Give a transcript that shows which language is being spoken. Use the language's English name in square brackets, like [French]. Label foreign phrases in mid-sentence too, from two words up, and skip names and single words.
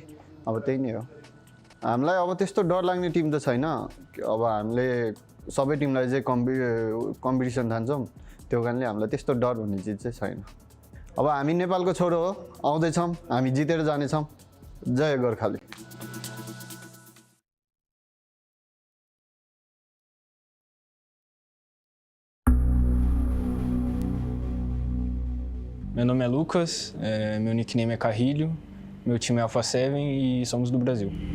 [Nepali] अब त्यही नै हो। हामीलाई अब त्यस्तो डर लाग्ने टिम त छैन। अब हामीले सबै टिमलाई चाहिँ कम्पिटिसन ठान्छौँ, त्यो कारणले हामीलाई त्यस्तो डर भन्ने चिज चाहिँ छैन। अब हामी नेपालको छोरो हो, आउँदैछौँ, हामी जितेर जानेछौँ। जय गोर्खाली। [Portuguese] Meu nome é Lucas, meu nickname é Carrilho, meu time é Alpha7 e somos do Brasil.